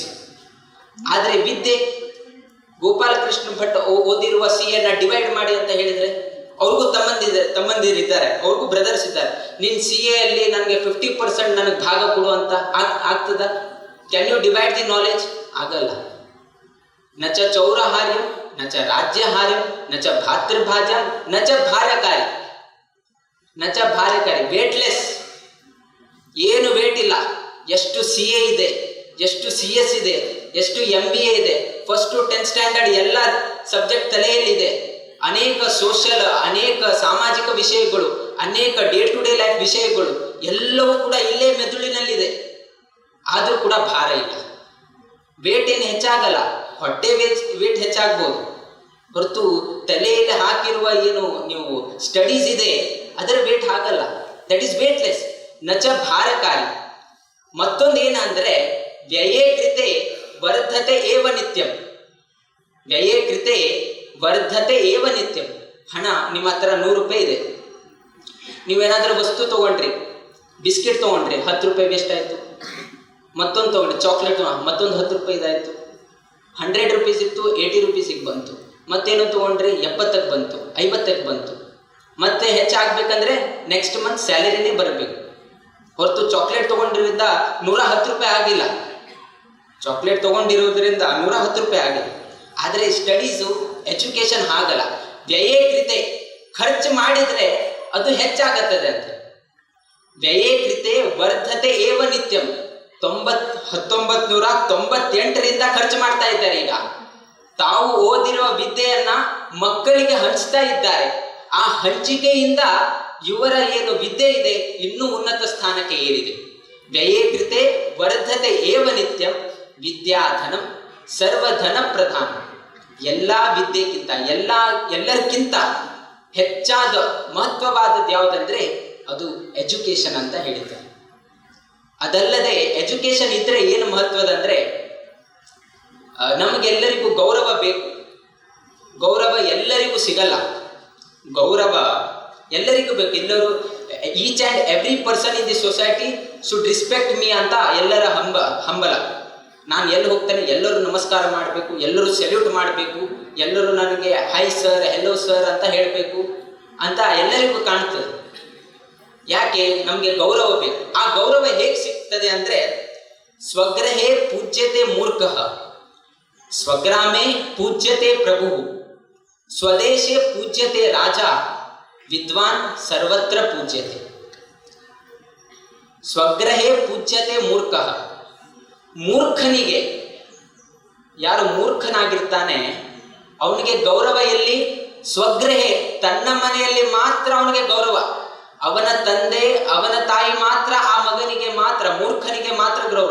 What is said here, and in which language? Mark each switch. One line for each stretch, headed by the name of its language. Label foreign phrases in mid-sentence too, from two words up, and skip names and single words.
Kannada: ಆದರೆ ವಿದ್ಯೆ, ಗೋಪಾಲಕೃಷ್ಣ ಭಟ್ ಓದಿರುವ CAನ ಡಿವೈಡ್ ಮಾಡಿ ಅಂತ ಹೇಳಿದರೆ ಅವ್ರಿಗೂ ತಮ್ಮಂದಿರಿದ್ದಾರೆ, ಅವ್ರಿಗೂ ಬ್ರದರ್ಸ್ ಇದ್ದಾರೆ. ನಿನ್ನ CA ಅಲ್ಲಿ ನನಗೆ 50% ನನಗೆ ಭಾಗ ಕೊಡು ಅಂತ ಆಗ್ತದ?
English: can you divide the knowledge? ಆಗಲ್ಲ.
Sanskrit: ನ ಚ ಚೌರಹಾರ್ಯಂ ನ ಚ ರಾಜ್ಯಹಾರ್ಯಂ ನ ಚ ಭಾತೃಭಾಜ್ಯಂ ನ ಚ ಭಾರ್ಯಕಾರಿ. ನ ಚ ಭಾರ್ಯಕಾರಿ,
Kannada: ವೇಟ್ಲೆಸ್. ಏನು ವೇಟ್ ಇಲ್ಲ. ಎಷ್ಟು CA ಇದೆ, ಎಷ್ಟು CS ಇದೆ, ಎಷ್ಟು MBA ಇದೆ,
English: first to 10th standard
Kannada: ಎಲ್ಲ ಸಬ್ಜೆಕ್ಟ್ ತಲೆಯಲ್ಲಿದೆ. ಅನೇಕ ಸೋಷಿಯಲ್, ಅನೇಕ ಸಾಮಾಜಿಕ ವಿಷಯಗಳು, ಅನೇಕ
English: day to day life
Kannada: ವಿಷಯಗಳು ಎಲ್ಲವೂ ಕೂಡ ಇಲ್ಲೇ ಮೆದುಳಿನಲ್ಲಿದೆ. ಆದರೂ ಕೂಡ ಭಾರ ಇಲ್ಲ. ವೇಟ್ ಏನು ಹೆಚ್ಚಾಗಲ್ಲ, ಹೊಟ್ಟೆ ವೇಟ್ ಹೆಚ್ಚಾಗ್ಬೋದು ಹೊರತು ತಲೆಯಲ್ಲಿ ಹಾಕಿರುವ ಏನು ನೀವು ಸ್ಟಡೀಸ್ ಇದೆ ಅದರ ವೇಟ್ ಆಗಲ್ಲ.
English: that is weightless.
Sanskrit: ನಚ ಭಾರಕಾರಿ.
Kannada: ಮತ್ತೊಂದು ಏನಂದ್ರೆ,
Sanskrit: ವ್ಯಯೇ ಕೃತೆ ವರ್ಧತೆ ಏವ ನಿತ್ಯಂ. ವ್ಯಯೇ ಕೃತೆ ವರ್ಧತೆ ಏವ ನಿತ್ಯಂ.
Kannada: ಹಣ ನಿಮ್ಮ ಹತ್ರ 100 ರೂಪಾಯಿ ಇದೆ, ನೀವೇನಾದರೂ ವಸ್ತು ತೊಗೊಂಡ್ರಿ, ಬಿಸ್ಕೆಟ್ ತೊಗೊಂಡ್ರಿ, 10 ರೂಪಾಯಿ ವೇಸ್ಟ್ ಆಯಿತು. ಮತ್ತೊಂದು ತೊಗೊಂಡ್ರಿ, ಚಾಕ್ಲೇಟ್, ಮತ್ತೊಂದು 10 ರೂಪಾಯಿ ಇದಾಯಿತು. 100 ರೂಪೀಸ್ ಇತ್ತು, 80 ರೂಪೀಸಿಗೆ ಬಂತು. ಮತ್ತೇನು ತೊಗೊಂಡ್ರಿ, 70ಕ್ಕೆ ಬಂತು, 50ಕ್ಕೆ ಬಂತು. ಮತ್ತೆ ಹೆಚ್ಚಾಗಬೇಕಂದ್ರೆ
English: next month
Kannada: ಸ್ಯಾಲರಿನೇ ಬರಬೇಕು ಹೊರತು ಚಾಕ್ಲೇಟ್ ತೊಗೊಂಡಿರೋದ್ರಿಂದ 110 ರೂಪಾಯಿ ಆಗಿಲ್ಲ. ಚಾಕ್ಲೇಟ್ ತೊಗೊಂಡಿರೋದ್ರಿಂದ 110 ರೂಪಾಯಿ ಆಗಿಲ್ಲ. ಆದರೆ ಸ್ಟಡೀಸು, ಎಜುಕೇಷನ್ ಹಾಗಲ್ಲ. ವ್ಯಯೇಕೃತೆ, ಖರ್ಚು ಮಾಡಿದರೆ ಅದು ಹೆಚ್ಚಾಗತ್ತದೆ ಅಂತ.
Sanskrit: ವ್ಯಯೇಕೃತೆ ವರ್ಧತೆ ಏವ ನಿತ್ಯಂ.
Kannada: 1998ರಿಂದ ಖರ್ಚು ಮಾಡ್ತಾ ಇದ್ದಾರೆ. ಈಗ ತಾವು ಓದಿರುವ ವಿದ್ಯೆಯನ್ನ ಮಕ್ಕಳಿಗೆ ಹಂಚ್ತಾ ಇದ್ದಾರೆ. ಆ ಹಂಚಿಕೆಯಿಂದ ಇವರ ಏನು ವಿದ್ಯೆ ಇದೆ ಇನ್ನೂ ಉನ್ನತ ಸ್ಥಾನಕ್ಕೆ ಏರಿದೆ.
Sanskrit: ವ್ಯಯೇ ಕೃತೆ ವರ್ಧತೆ ಏವ ನಿತ್ಯಂ ವಿದ್ಯಾಧನಂ ಸರ್ವಧನ ಪ್ರಧಾನ.
Kannada: ಎಲ್ಲ ವಿದ್ಯೆಗಿಂತ ಎಲ್ಲರಿಗಿಂತ ಹೆಚ್ಚಾದ ಮಹತ್ವವಾದದ್ದು ಯಾವುದಂದ್ರೆ ಅದು ಎಜುಕೇಶನ್ ಅಂತ ಹೇಳಿದ್ದಾರೆ. ಅದಲ್ಲದೆ ಎಜುಕೇಶನ್ ಇದ್ರೆ ಏನು ಮಹತ್ವದಂದ್ರೆ ನಮಗೆಲ್ಲರಿಗೂ ಗೌರವ ಬೇಕು. ಗೌರವ ಎಲ್ಲರಿಗೂ ಸಿಗಲ್ಲ. ಗೌರವ ಎಲ್ಲರಿಗೂ ಬೇಕು.
English: ಎಲ್ಲರೂ each and every person in the society should respect me
Kannada: ಅಂತ ಎಲ್ಲರ ಹಂಬಲ. ನಾನು ಎಲ್ಲಿ ಹೋಗ್ತೇನೆ ಎಲ್ಲರೂ ನಮಸ್ಕಾರ ಮಾಡಬೇಕು, ಎಲ್ಲರೂ ಸೆಲ್ಯೂಟ್ ಮಾಡಬೇಕು, ಎಲ್ಲರೂ ನನಗೆ
English: hi sir hello sir
Kannada: ಅಂತ ಹೇಳಬೇಕು ಅಂತ ಎಲ್ಲರಿಗೂ ಕಾಣ್ತದೆ. ಯಾಕೆ? ನಮಗೆ ಗೌರವ ಬೇಕು. ಆ ಗೌರವ ಹೇಗೆ ಸಿಗ್ತದೆ ಅಂದರೆ
Sanskrit: ಸ್ವಗ್ರಹೇ ಪೂಜ್ಯತೆ ಮೂರ್ಖಃ, ಸ್ವಗ್ರಾಮೇ ಪೂಜ್ಯತೆ ಪ್ರಭು, ಸ್ವದೇಶೇ ಪೂಜ್ಯತೆ ರಾಜ, ವಿದ್ವಾನ್ ಸರ್ವತ್ರ ಪೂಜ್ಯತೆ. ಸ್ವಗ್ರಹೇ ಪೂಜ್ಯತೆ ಮೂರ್ಖಃ.
Kannada: ಮೂರ್ಖನಿಗೆ, ಯಾರು ಮೂರ್ಖನಾಗಿರ್ತಾನೆ ಅವನಿಗೆ ಗೌರವ ಎಲ್ಲಿ? ಸ್ವಗ್ರಹೇ, ತನ್ನ ಮನೆಯಲ್ಲಿ ಮಾತ್ರ ಅವನಿಗೆ ಗೌರವ. ಅವನ ತಂದೆ ಅವನ ತಾಯಿ ಮಾತ್ರ ಆ ಮಗನಿಗೆ ಮಾತ್ರ, ಮೂರ್ಖನಿಗೆ ಮಾತ್ರ ಗೌರವ.